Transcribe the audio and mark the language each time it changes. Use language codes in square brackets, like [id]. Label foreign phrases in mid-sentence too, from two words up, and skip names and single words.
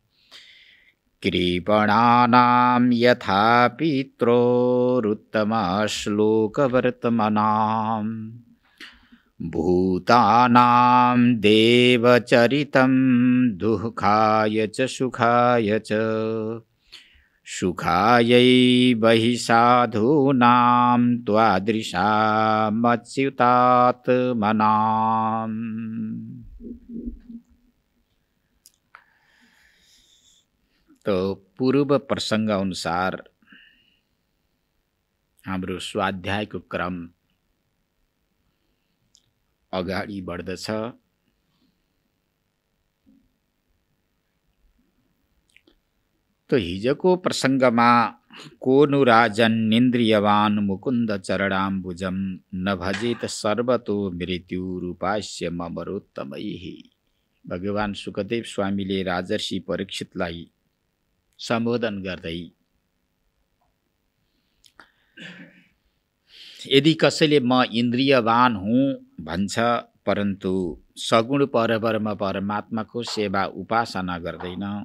[sa] कृपणानां यथा पित्रोरुत्तमश्लोकवर्तमनां भूतानां देवचरितं दुःखाय च सुखाय च सुखायै बहि साधूनां त्वादृशामच्युतात्मनाम्। [ne] तो पूर्व प्रसंग अनुसार हाम्रो स्वाध्यायको क्रम अगाडि बढ्दछ। तो हिजोको प्रसंगमा [sa] कोनु राजन निन्द्रियवान मुकुन्द चरणाम्बुजम नभजेत सर्वतो मृत्युरूपास्य ममरोत्तमैहि। [ne] भगवान सुखदेव स्वामीले राजर्षि परीक्षितलाई सम्बोधन गर्दै यदि कसैले म इन्द्रियवान हुँ भन्छ परन्तु सगुण परब्रह्म परमात्माको सेवा उपासना गर्दैन,